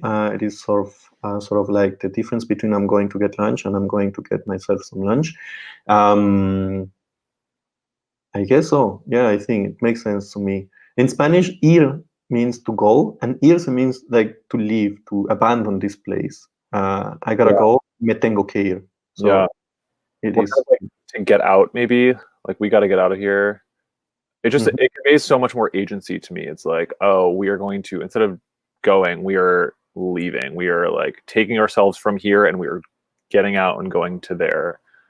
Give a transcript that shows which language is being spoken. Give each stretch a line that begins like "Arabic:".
English: It is sort of like the difference between I'm going to get lunch and I'm going to get myself some lunch. I guess so. Yeah, I think it makes sense to me. In Spanish, ir means to go, and irse means like to leave, to abandon this place. I gotta go,
Spanish: me tengo que ir.
English: So it is like to get out, maybe, like we got to get out of here. It just it conveys so much more agency to me. It's like, oh, we are going to, instead of going, we are leaving. We are like taking ourselves from here and we are getting out and going to there.